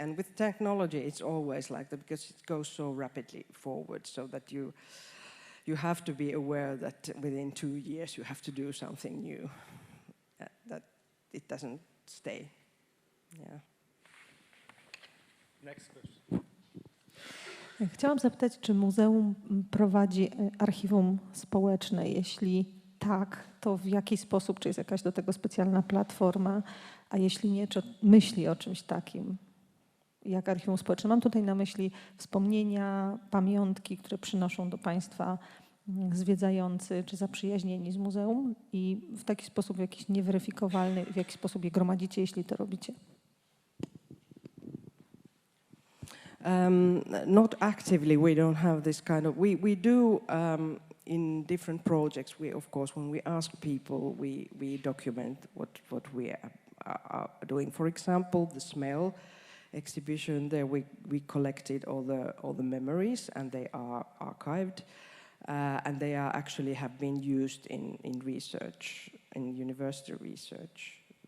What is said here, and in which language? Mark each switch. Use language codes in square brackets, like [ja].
[en] And with technology, it's always like that because it goes so rapidly forward, so that you have to be aware that within 2 years you have to do something new, that it doesn't stay. Yeah. Next question. [pl] Chciałam zapytać, czy muzeum prowadzi archiwum społeczne? Jeśli tak, to w jaki sposób? Czy jest jakaś do tego specjalna platforma? A jeśli nie, czy myśli o czymś takim jak archiwum społeczne? Mam tutaj na myśli wspomnienia, pamiątki, które przynoszą do Państwa zwiedzający czy zaprzyjaźnieni z muzeum i w taki sposób jakiś nieweryfikowalny, w jaki sposób je gromadzicie, jeśli to robicie? [en] Not actively, we don't have this kind of, we do in different projects, of course, when we ask people, we document what we are doing. For example, the smell exhibition, there we collected all the memories, and they are archived, and they are actually have been used in research, in university research.